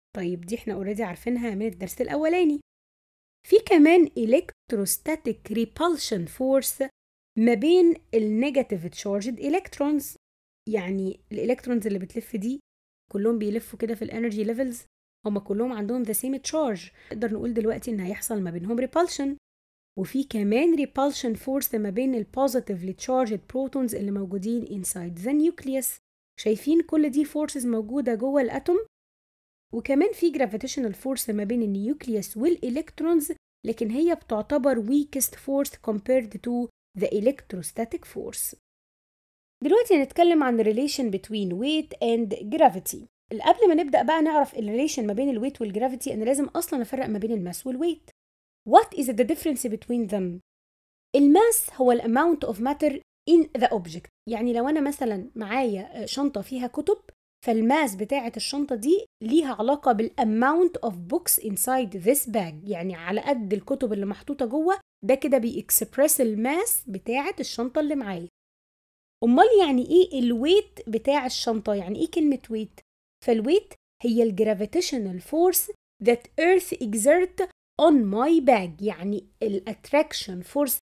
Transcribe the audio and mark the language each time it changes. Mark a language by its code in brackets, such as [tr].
[ar] طيب دي احنا اوريدي عارفينها من الدرس الأولاني. في كمان إلكتروستاتيك ريبالشن فورس ما بين النيجاتيف تشارجد إلكترونز، يعني الإلكترونز اللي بتلف دي كلهم بيلفوا كده في الانرجي ليفلز، هما كلهم عندهم [en] the same charge. [ar] نقدر نقول دلوقتي ان هيحصل ما بينهم repulsion. وفي كمان repulsion force ما بين ال positively charged protons اللي موجودين [en] inside the nucleus. [ar] شايفين كل دي forces موجودة جوه الأتوم. وكمان في gravitational force ما بين النيوكليوس والإلكترونز، لكن هي بتعتبر [en] weakest force compared to the electrostatic force. [ar] دلوقتي هنتكلم عن relation between weight and gravity. قبل ما نبدأ بقى نعرف الريليشن ما بين الويت والجرافيتي، أنا لازم أصلا أفرق ما بين الماس والويت. [en] What is the difference between them؟ [ar] الماس هو ال [en] amount of matter in the object. [ar] يعني لو أنا مثلا معايا شنطة فيها كتب، فالماس بتاعة الشنطة دي ليها علاقة بال [en] amount of books inside this bag، [ar] يعني على قد الكتب اللي محطوطة جوه ده كده بيكسبرس الماس بتاعة الشنطة اللي معايا. أمال يعني إيه الويت بتاع الشنطة؟ يعني إيه كلمة ويت؟ فالويت هي الجرافيتيشنال فورس [en] that earth exert on my bag، [ar] يعني الاتراكشن فورس